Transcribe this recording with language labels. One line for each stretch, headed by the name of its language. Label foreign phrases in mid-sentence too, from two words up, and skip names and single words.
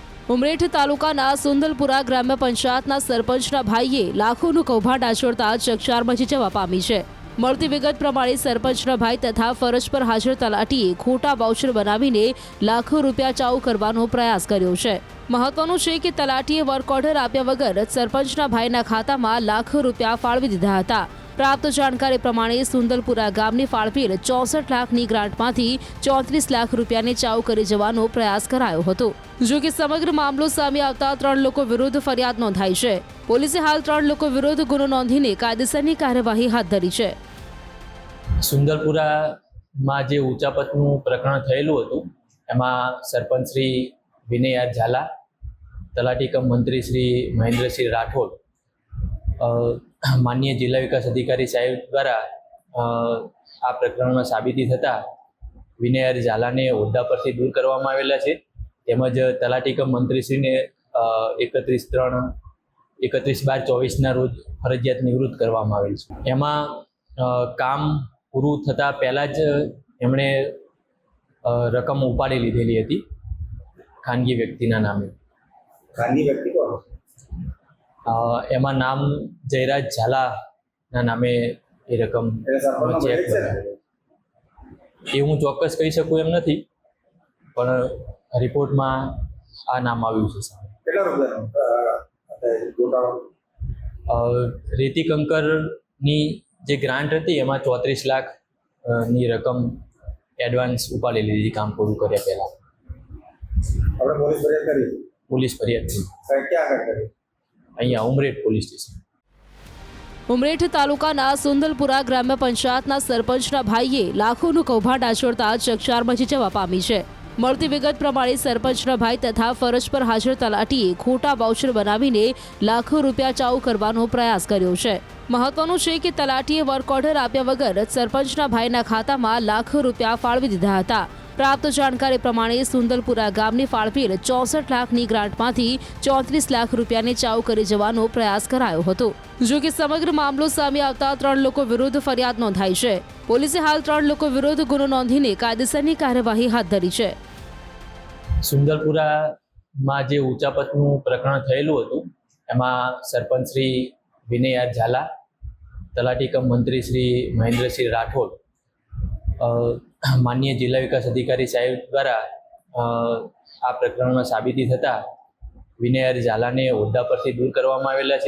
Gujarati: ઉમરેઠ તાલુકાના સુંદલપુરા ગ્રામ્ય પંચાયતના સરપંચના ભાઈએ લાખોનું કૌભાંડ આચરતા ચકચાર મચી જવા પામી છે। મળતી વિગત પ્રમાણે સરપંચના ભાઈ તથા ફરજ પર હાજર તલાટીએ ખોટા વાઉચર બનાવીને લાખો રૂપિયા ચાઉ કરવાનો પ્રયાસ કર્યો છે। મહત્વનું છે કે તલાટીએ વર્ક ઓર્ડર આપ્યા વગર સરપંચના ભાઈના ખાતામાં લાખો રૂપિયા ફાળવી દીધા હતા। પ્રાપ્ત જાણકારી પ્રમાણે સુંદલપુરા ગામની ફાળવેલ 64 લાખની ગ્રાંટમાંથી 34 લાખ રૂપિયાને ચાઉ કરી જવાનો પ્રયાસ કરાયો હતો। જો કે સમગ્ર મામલો સામે આવતા 3 લોકો વિરુદ્ધ ફરિયાદ નોંધાઈ છે। પોલીસે હાલ 3 લોકો વિરુદ્ધ ગુનો નોંધીને કાયદેસરની કાર્યવાહી હાથ ધરી છે। સુંદલપુરા માં જે ઉચાપતનું પ્રકરણ થયેલું હતું એમાં સરપંચ શ્રી વિનય આર ઝાલા, તલાટી કમ મંત્રી શ્રી મહેન્દ્ર સિંહ રાઠોડ, માનનીય જિલ્લા વિકાસ અધિકારી સાહેબ દ્વારા આ પ્રકરણ માં સાબિતી થતા વિનય આર ઝાલા ને હોદ્દા પરથી દૂર કરવામાં આવેલા છે। તેમજ તલાટી કમ મંત્રીશ્રી ને 31/12/24 ના રોજ ફરજિયાત નિવૃત્ત કરવામાં આવેલ છે। એમાં કામ પૂરું થતા પહેલા જ એમણે રકમ ઉપાડી લીધેલી હતી ખાનગી વ્યક્તિના નામે। ખાનગી વ્યક્તિ કોણ? એમાં નામ જયરાજ ઝાલા ના નામે એ રકમ ચેક બનાવેલો। એ હું ચોક્કસ કહી શકું એમ નથી, પણ રિપોર્ટ માં આ નામ આવ્યું છે। કેટલા રૂપિયાનો ગોટાળો? રેતી કંકર ની જે ગ્રાંટ હતી એમાં 34 લાખ ની રકમ એડવાન્સ ઉપાડી લીધી કામ પૂરું કર્યા પહેલા। આપણે પોલીસ ફરિયાદ કરી? પોલીસ ફરિયાદ થી સાહેબ ક્યાં આગળ કરી? અહીંયા ઉમરેઠ પોલીસ સ્ટેશન। ઉમરેઠ તાલુકાના સુંદલપુરા ગ્રામ્ય પંચાયતના સરપંચના ભાઈએ લાખોનું કૌભાંડ આચરતા ચકચાર મચી જવા પામી છે। મળતી વિગત પ્રમાણે સરપંચના ભાઈ તથા ફરજ પર હાજર તલાટીએ ખોટા વાઉચર બનાવીને લાખો રૂપિયા ચાઉ કરવાનો પ્રયાસ કર્યો છે। મહત્વનું છે કે તલાટીએ વર્ક ઓર્ડર આપ્યા વગર સરપંચના ભાઈના ખાતામાં લાખો રૂપિયા ફાળવી દીધા હતા। પ્રાપ્ત જાણકારી પ્રમાણે સુંદલપુરા ગામની ફાળવેલ 64 લાખની ગ્રાંટમાંથી 34 લાખ રૂપિયાને ચાઉ કરી જવાનો પ્રયાસ કરાયો હતો। જો કે સમગ્ર મામલો સામે આવતા 3 લોકો વિરુદ્ધ ફરિયાદ નોંધાઈ છે। પોલીસે હાલ 3 લોકો વિરુદ્ધ ગુનો નોંધીને કાયદેસરની કાર્યવાહી હાથ ધરી છે। સુંદલપુરા માં જે ઉચાપતનું પ્રકરણ થયેલું હતું એમાં સરપંચ શ્રી વિનય આર ઝાલા, તલાટી કમ મંત્રી શ્રી મહેન્દ્ર સિંહ રાઠોડ, માનનીય જિલ્લા વિકાસ અધિકારી સાહેબ દ્વારા આ પ્રકરણ માં સાબિતી થતા વિનય આર ઝાલા ને હોદ્દા પરથી દૂર કરવામાં આવેલા છે।